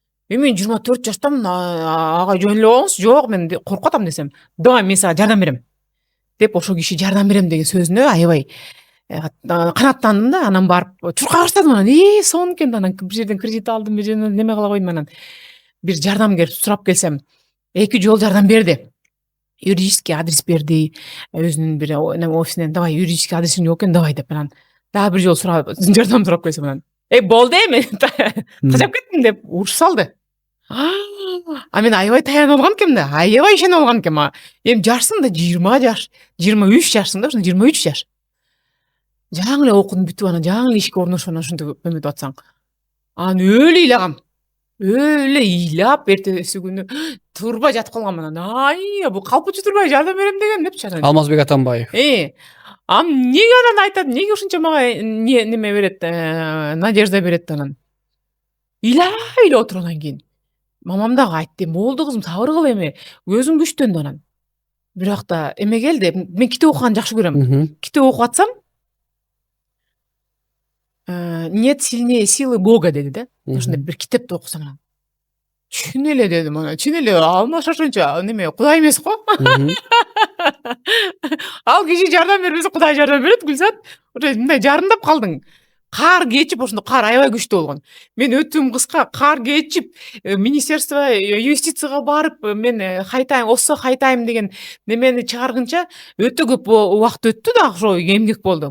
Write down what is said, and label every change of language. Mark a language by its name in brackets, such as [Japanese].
[Kyrgyz] Мен 24 жаштамын, ага жөн эле болуңуз. Жок, мен коркуп атам десем. Давай, мен сага жардам берем. Деп ошо киши жардам берем деген сөзүнө аябай канаттандым да, анан барып чуркай баштадым анан. Сонун экен, анан бир жерден кредит алдым, бир жерден неме кыла койдум анан. Бир жардамгер сурап келсем, 2 жол жардам берди. Юридический адрес берди, өзүнүн бир офисинен, давай юридический адресиң жок экен, давай деп анан. Дагы бир жол жардам сурап келсем анан. Болду мен тажап кеттим деп уруш салды. Мен аябай таянып алган экенмин да, аябай ишенип алган экенмин. Жашсың да 20 жаш, 23 жашсың да, 23 жаш. Жаңы эле окудум бүтүп анан жаңы эле ишке орношуп анан ушинтип эметип атсаң. Анан өлө ыйлагам. Өлө ыйлап эртеси күнү турбай жатып калгам анан. Ай, бул калпычы турбай жардам берем деген депчи анан. Алмазбек Атамбаев. Неге анан айтат, неге ушунча мага неме берет, надежда берет анан. Ыйлай отур анан кийин. Мамам дагы айтты, болду кызым, сабыр кыл эми, көзүң күчтөндү анан. Бирок да эме келди, мен китеп окуганды жакшы көрөм. Китеп окуп атсам, [Russian] нет сильнее силы Бога [Kyrgyz] деди да. Ошондой бир китепти окусам анан. Чын эле дедим анан. Чын эле Алмаз Шашынча неме Кудай эмес го? Ал киши жардам бербесе Кудай жардам берет, Гүлзат. Мындай жарымдап калдың. Кар кечип, ошондо кар аябай күчтүү болгон. Мен өтүм кыска, кар кечип, министерство юстицияга барып, мен кайтайм, ОСО кайтайм деген немени чыгаргынча өтө көп убакыт өттү да, ошо эмгек болду.